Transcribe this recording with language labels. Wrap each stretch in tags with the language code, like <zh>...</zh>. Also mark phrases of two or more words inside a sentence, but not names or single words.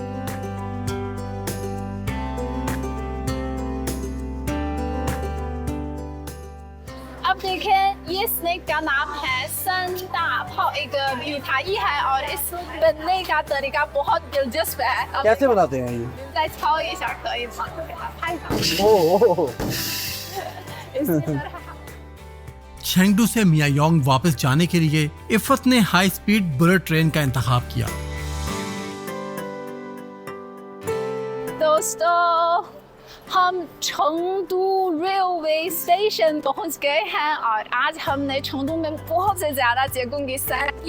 <hi>अब देखें, ये स्नैक का नाम है संता पाओ, एक मिठाई है और इस बनने का तरीका बहुत दिलचस्प है। अब कैसे बनाते हैं ये?</hi> <zh>再抄一下可以吗？给它拍上。</zh> <hi>ओह इसी तरह चेंगडू से मियायोंग वापस जाने के लिए इफ़त ने हाई स्पीड बुलेट ट्रेन का इंतखाब किया। दोस्तों, हम चengdu रेलवे स्टेशन पहुंच गए हैं और आज हमने चengdu में बहुत से ज्यादा जगहों की सैर की।</hi>